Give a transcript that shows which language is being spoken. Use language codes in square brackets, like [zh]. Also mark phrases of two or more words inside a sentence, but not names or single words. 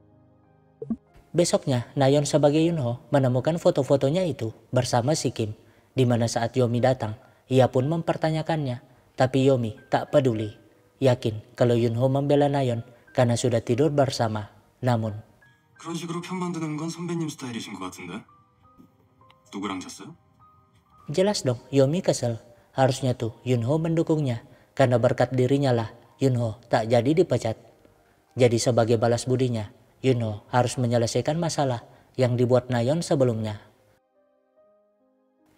[id] Besoknya, Nayeon sebagai Yunho menemukan foto-fotonya itu bersama si Kim, di mana saat Yomi datang, ia pun mempertanyakannya, tapi Yomi tak peduli, yakin kalau Yunho membela Nayeon karena sudah tidur bersama. Namun, [ko] 그런 식으로 편 만드는 건 선배님 스타일이신 것 같은데? 누구랑 잤어요? [id] jelas dong Yomi kesel. Harusnya tuh Yunho mendukungnya, karena berkat dirinya lah Yunho tak jadi dipecat. Jadi sebagai balas budinya, Yunho harus menyelesaikan masalah yang dibuat Nayeon sebelumnya.